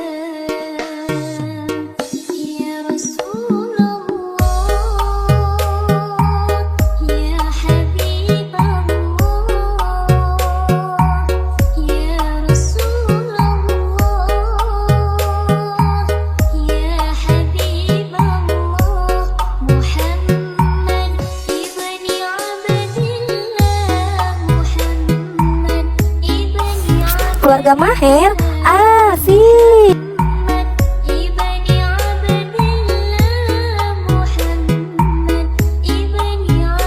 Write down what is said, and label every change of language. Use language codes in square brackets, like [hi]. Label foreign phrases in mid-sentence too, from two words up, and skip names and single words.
[ar] يا رسول الله، يا حبيب الله، يا رسول الله، يا حبيب الله محمد, ابن عبد الله محمد، ابن [id] Keluarga Maher Asik. [ar] ابن عبد الله محمد، ابن